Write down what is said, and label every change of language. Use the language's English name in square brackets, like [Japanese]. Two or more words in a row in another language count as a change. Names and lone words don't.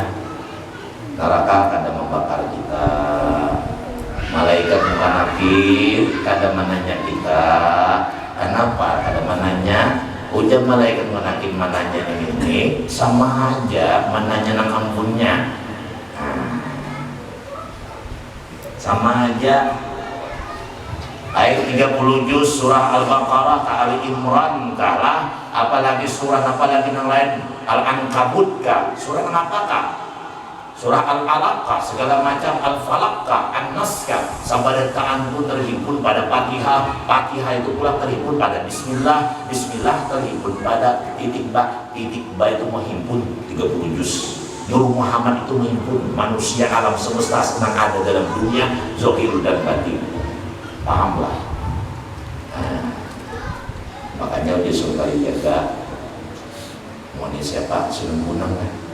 [Banjar] Neraka kada membakar kita. Malaikat bukan nakir, kada menanya kita. Kenapa? Kada menanya. Ujar malaikat bukan nakir menanya ini sama aja menanya nang ampunnya. Sama aja. Ayat 30 juz surah Al-Baqarah ke Ali Imran kalah, apalagi surah apalagi yang lain, Al-Ankabut kah, surah apakah? Surah Al-Alaq kah, segala macam, Al-Falaq kah, An-Nas kah, sampai ta'an pun terhimpun pada Fatihah. Fatihah itu pula terhimpun pada Bismillah, Bismillah terhimpun pada titik ba itu menghimpun 30 juz. Nur Muhammad itu menghimpun manusia alam semesta yang ada dalam dunia, zahir dan batin. Pahamlah. Makanya dia suka dijaga. Mau ini siapa? Sunan Bonang kan?